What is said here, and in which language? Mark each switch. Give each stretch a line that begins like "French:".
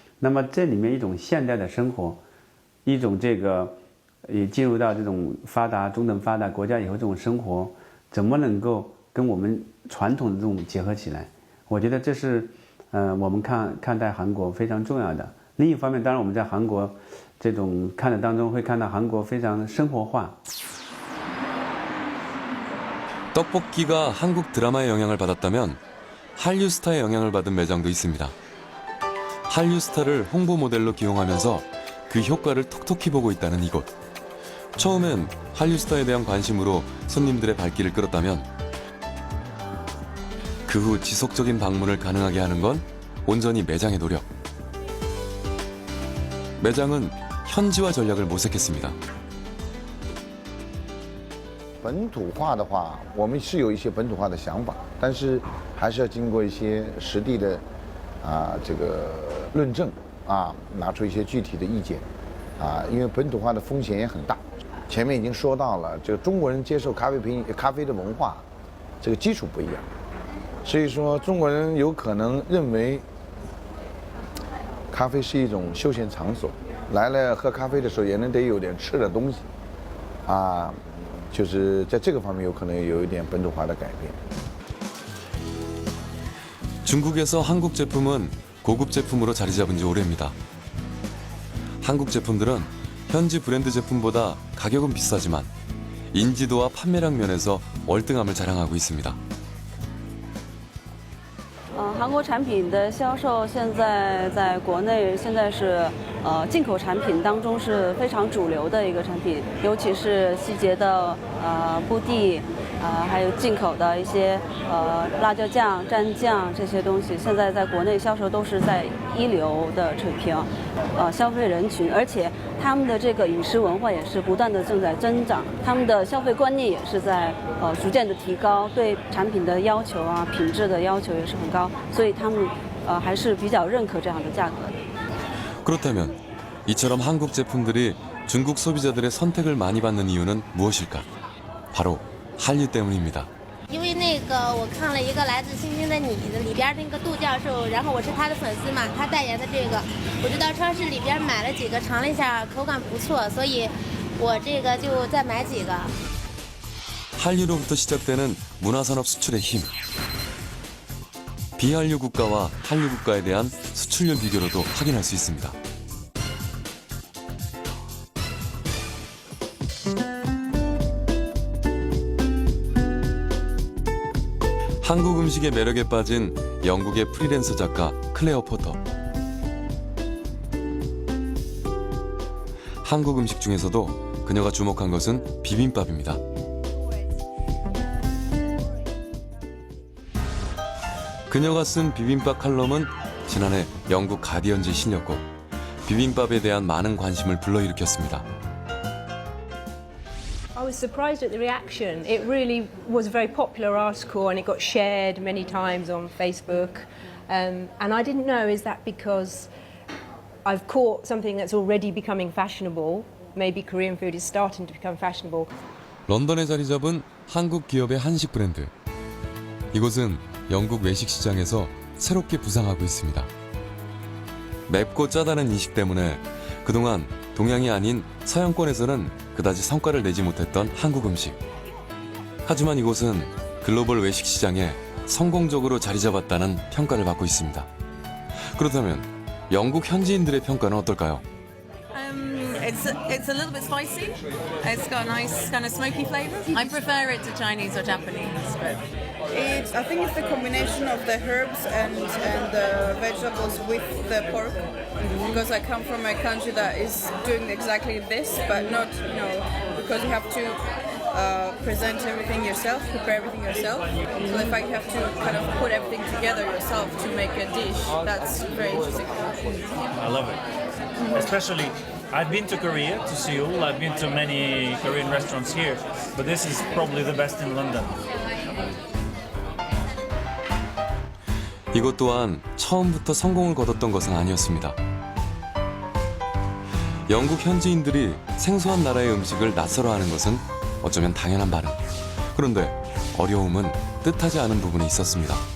Chinese: 那么这里面一种现代的生活，一种这个也进入到这种中等发达国家以后，这种生活怎么能够跟我们传统的这种结合起来？我觉得这是我们看待韩国非常重要的。另一方面，当然我们在韩国这种看的当中会看到韩国非常生活化。
Korean: 떡볶이가 한국 드라마의 영향을 받았다면 한류 스타의 영향을 받은 매장도 있습니다. 한류 스타를 홍보 모델로 기용하면서 그 효과를 톡톡히 보고 있다는 이곳. 처음엔 한류 스타에 대한 관심으로 손님들의 발길을 끌었다면 그 후 지속적인 방문을 가능하게 하는 건 온전히 매장의 노력. 매장은 현지화 전략을 모색했습니다.
Chinese: 本土化的话，我们是有一些本土化的想法，但是还是要经过一些实地的这个论证拿出一些具体的意见因为本土化的风险也很大。前面已经说到了，这个中国人接受咖啡的文化，这个基础不一样，所以说中国人有可能认为咖啡是一种休闲场所，来了喝咖啡的时候也能得有点吃的东西就是在这个方面有可能有一点本土化的改变。
Korean: 중국에서 한국 제품은 고급 제품으로 자리 잡은 지 오래입니다. 한국 제품들은 현지 브랜드 제품보다 가격은 비싸지만 인지도와 판매량 면에서 월등함을 자랑하고 있습니다.
Chinese: 韩国产品的销售现在在国内现在是进口产品当中是非常主流的一个产品，尤其是细节的布地还有进口的一些辣椒酱、蘸酱这些东西，现在在国内销售都是在一流的水平。消费人群，而且他们的这个饮食文化也是不断的正在增长，他们的消费观念也是在逐渐的提高，对产品的要求品质的要求也是很高，所以他们还是比较认可这样的价格的。
Korean: 그렇다면 이처럼 한국 제품들이 중국 소비자들의 선택을 많이 받는 이유는 무엇일까? 바로 한류 때문입니다.
Chinese: 因为那个我看了一个来自星星的你的里边那个杜教授，然后我是他的粉丝嘛，他代言的这个，我就到超市里边买了几个，尝了一下，口感不错，所以我这个就再买几个。
Korean: 한류로부터 시작되는 문화산업 수출의 힘. 비한류 국가와 한류 국가에 대한 수출률 비교로도 확인할 수 있습니다. 한국 음식의 매력에 빠진 영국의 프리랜서 작가 클레어 포터. 한국 음식 중에서도 그녀가 주목한 것은 비빔밥입니다. 그녀가 쓴 비빔밥 칼럼은 지난해 영국 가디언지에 실렸고 비빔밥에 대한 많은 관심을 불러일으켰습니다.
English: I was surprised at the reaction. It really was a very popular article and it got shared many times on Facebook. And I didn't know, is that because I've caught something that's already becoming fashionable? Maybe Korean food is starting to become fashionable.
Korean: 런던에 자리 잡은 한국 기업의 한식 브랜드. 이곳은 영국 외식 시장에서 새롭게 부상하고 있습니다. 맵고 짜다는 인식 때문에 그동안 동양이 아닌 서양권에서는 그다지 성과를 내지 못했던 한국 음식. 하지만 이곳은 글로벌 외식 시장에 성공적으로 자리 잡았다는 평가를 받고 있습니다. 그렇다면 영국 현지인들의 평가는 어떨까요?
English: It's a little bit spicy. It's got a nice kind of smoky flavour. I prefer it to Chinese or Japanese, but I think it's the combination of the herbs and the vegetables with the pork. Because I come from a country that is doing exactly this, but not, because you have to present everything yourself, prepare everything yourself. So the fact you have to kind of put everything together yourself to make a dish, that's very interesting. I love it. Especially, I've been to Korea, to Seoul. I've been to many Korean restaurants here, but this is probably the best in London.
Korean: 이것 또한 처음부터 성공을 거뒀던 것은 아니었습니다. 영국 현지인들이 생소한 나라의 음식을 낯설어하는 것은 어쩌면 당연한 반응. 그런데 어려움은 뜻하지 않은 부분이 있었습니다.